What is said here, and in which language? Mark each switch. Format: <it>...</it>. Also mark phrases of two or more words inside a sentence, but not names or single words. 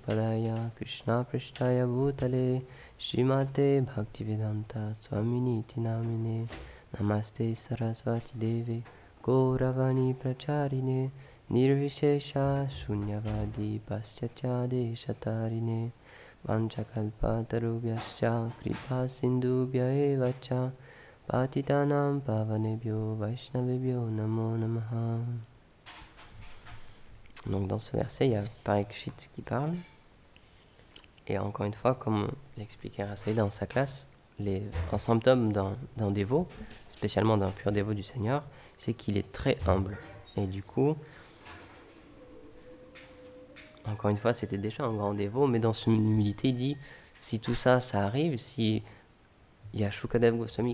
<sa>Padaya Krishna Prishtaya Bhutale Srimate Bhaktivedanta Swamini Namine Namaste Sarasvati Devi Gauravani Pracharine Nirvishesha Shunyavadi Paschachade Shatarine Vanchakalpa Tarubhyascha Kripa Sindhubhya Evacha Patitanam Pavanebhyo Vaishnavebhyo Namo Namaha.</sa> <fr>Donc dans ce verset, il y a Parikshit qui parle. Et encore une fois, comme l'expliquait Rasai dans sa classe, un symptôme d'un dévot, spécialement d'un pur dévot du Seigneur, c'est qu'il est très humble. Et du coup, encore une fois, c'était déjà un grand dévot, mais dans son humilité, il dit, si tout ça, ça arrive, si il y a Shukadev Goswami qui</fr>